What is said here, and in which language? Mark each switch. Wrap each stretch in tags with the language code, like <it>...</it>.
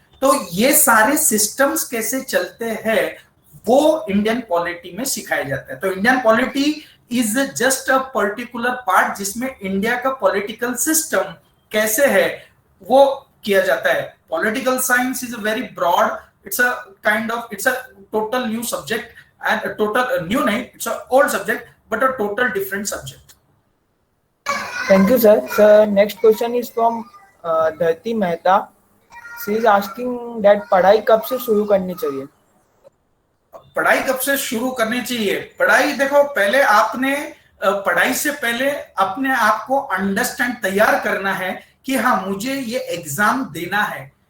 <hi>तो ये सारे सिस्टम्स कैसे चलते हैं वो इंडियन पॉलिटी में सिखाया जाता है। तो</hi> <en>Indian polity is just a particular part</en> <hi>जिसमें इंडिया का पॉलिटिकल सिस्टम कैसे है वो किया जाता है।</hi> <en>Political science is a very broad, it's a kind of, it's a total new subject, and total new नहीं, it's a old subject but a total different subject. Thank you, sir. Sir, next question is from Dharti Mehta. She is asking that</en> <hi>पढ़ाई कब से शुरू करनी चाहिए? पढ़ाई कब से शुरू करनी चाहिए? पढ़ाई देखो, पहले आपने पढ़ाई से पहले अपने आप को अंडरस्टैंड, तैयार करना है कि हाँ मुझे ये एग्जाम देना है।</hi>